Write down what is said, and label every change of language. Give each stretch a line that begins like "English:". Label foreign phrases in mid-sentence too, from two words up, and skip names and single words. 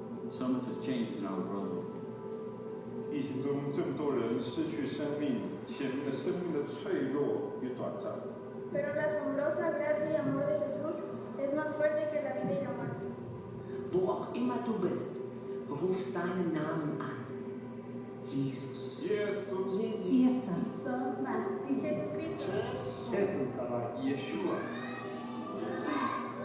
English: So much has changed in our world.
Chinese: 疫情中这么多人失去生命，显明了生命的脆弱与短暂。
Spanish: Pero la asombrosa gracia y amor de Jesús es más fuerte que la vida y la muerte.
German: Wo auch immer du bist, ruf seinen Namen an. Jesus. Jesus. Jesus. Jesucristo. Jesucristo. Yeshua.